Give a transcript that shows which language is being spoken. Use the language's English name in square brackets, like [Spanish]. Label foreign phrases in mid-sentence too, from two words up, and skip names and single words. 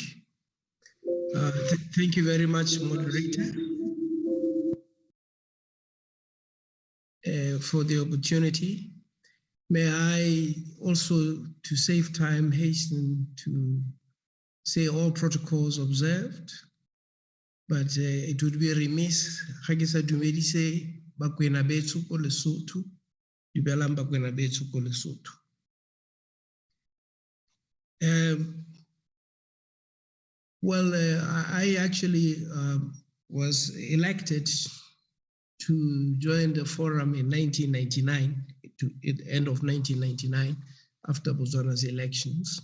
[English] Thank you very much, moderator, for the opportunity. May I also, to save time, hasten to say all protocols observed, but it would be remiss [Southern Sotho] Hagisa Dumedise Bakwena Betsu ko Lesotho, [English] Dubelang Bakwena Betsu ko Lesotho. I actually was elected to join the forum in 1999, to the end of 1999, after Botswana's elections.